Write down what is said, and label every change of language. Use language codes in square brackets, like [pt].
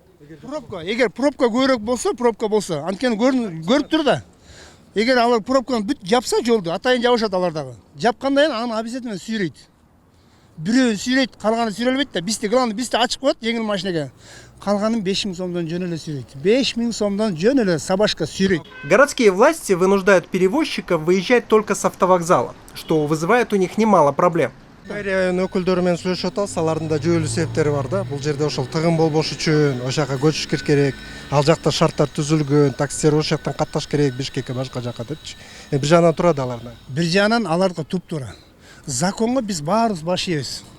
[ky] Эгер пробка көбүрөөк болсо, анткени көрүп тур да. Эгер алар пробканы бүт жапса жолду, атайын жабышат алардагы. Жапкандан кийин аны обязательно сүйрөйт. Бирөө сүйрөйт, калганы сүйрөлбөйт да. Бизде главный ачып коет жеңил машинеге. Калганын 5000 сомдон жөн эле сүйрөйт. 5000 сомдон жөн эле сабашка сүйрөйт. [ru] Городские власти вынуждают перевозчиков выезжать только с автовокзала, что вызывает у них немало проблем. [ky] Мэрия өкүлдөрү менен сүйлөшүп атабыз, алардын да жүйөлүү себептери бар да. Бул жерде ошол тыгын болбош үчүн ошол жака көчүш керек. Ал жакта шарттар түзүлгөн, таксилер ошол жактан катташ керек, Бишкекке башка жака депчи. Бир жагынан турат алардан. Бир жагынан аларга туп-туура. Законго биз баарыбыз баш ийебиз.